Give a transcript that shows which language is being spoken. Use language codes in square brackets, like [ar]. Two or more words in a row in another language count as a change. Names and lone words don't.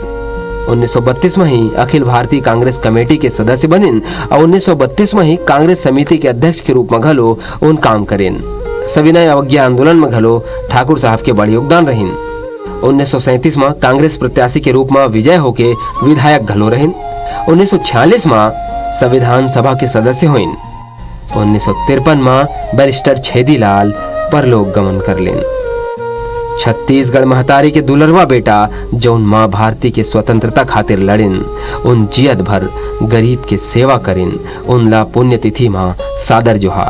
[hne] 1932 में ही अखिल भारतीय कांग्रेस कमेटी के सदस्य बनिन और 1932 में ही कांग्रेस समिति के अध्यक्ष के रूप में घलो उन काम करें। सविनय अवज्ञा आंदोलन में घलो ठाकुर साहब के बड़ योगदान रहीन। 1937 में कांग्रेस प्रत्याशी के रूप में विजय होके विधायक घलो रहीन। 1946 में संविधान सभा के सदस्य हुईन। 1953 में बैरिस्टर छेदीलाल परलोक गमन कर लेन। छत्तीसगढ़ महतारी के दुलरवा बेटा जौन माँ भारती के स्वतंत्रता खातिर लड़िन, उन जियत भर गरीब के सेवा करिन, उन ला पुण्यतिथि माँ सादर जोहार।